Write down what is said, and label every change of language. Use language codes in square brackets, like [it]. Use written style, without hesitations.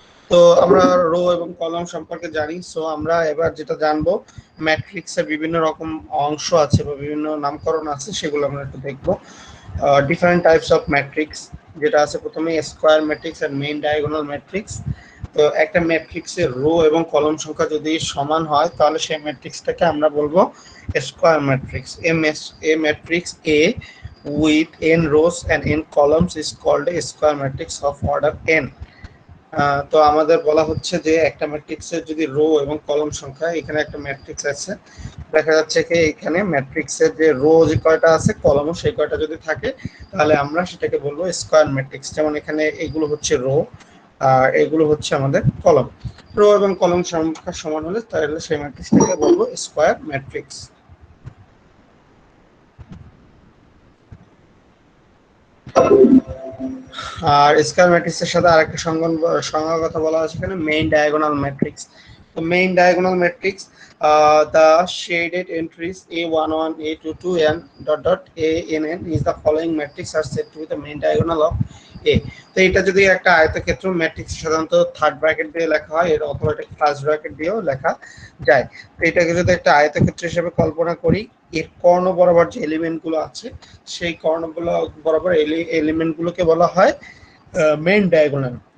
[bn] তো আমরা রো এবং কলাম সম্পর্কে জানি। সো আমরা এবার যেটা জানবো, ম্যাট্রিক্সের বিভিন্ন রকম অংশ আছে বা বিভিন্ন নামকরণ আছে, সেগুলো আমরা একটু দেখবো। ডিফারেন্ট টাইপস অফ ম্যাট্রিক্স যেটা আছে, প্রথমে স্কোয়ার ম্যাট্রিক্স আর মেইন ডায়াগোনাল ম্যাট্রিক্স। তো একটা ম্যাট্রিক্সের রো এবং কলম সংখ্যা যদি সমান হয় তাহলে সেই ম্যাট্রিক্সটাকে আমরা বলবো square matrix. [en] A matrix A with n rows and n columns is called a square matrix of order n. [bn] তো আমাদের বলা হচ্ছে যে একটা ম্যাট্রিক্সের যদি রো এবং কলম সংখ্যা, এখানে একটা ম্যাট্রিক্স আছে, দেখা যাচ্ছে কি এখানে ম্যাট্রিক্সের যে রো যে কয়টা আছে কলমও সেই কয়টা যদি থাকে তাহলে আমরা সেটাকে বলবো স্কোয়ার ম্যাট্রিক্স। যেমন এখানে এগুলো হচ্ছে রো আর এগুলো হচ্ছে আমাদের কলম। রো এবং কলম সংখ্যা সমান হলে তাহলে সেই ম্যাট্রিক্সটাকে বলবো স্কোয়ার ম্যাট্রিক্স। আর স্কয়ার ম্যাট্রিক্সের সাথে আরেকটা সংজ্ঞার কথা বলা আছে এখানে, মেইন ডায়াগোনাল ম্যাট্রিক্স। [en] তো main diagonal matrix, the shaded entries A11, A22 and dot dot ANN is the following matrix are said to be the main diagonal of A. [bn] তো এটা যদি একটা আয়তক্ষেত্র ম্যাট্রিক্স সাধারণত থার্ড ব্র্যাকেট দিয়ে লেখা হয়, এর অথবা এটা ফার্স্ট ব্র্যাকেট দিয়েও লেখা যায়। তো এটাকে যদি একটা আয়তক্ষেত্র হিসেবে কল্পনা করি, এর কর্ণ বরাবর যে এলিমেন্ট গুলো আছে সেই কর্ণগুলো বরাবর এলিমেন্ট গুলোকে বলা হয় মেইন ডায়াগোনাল।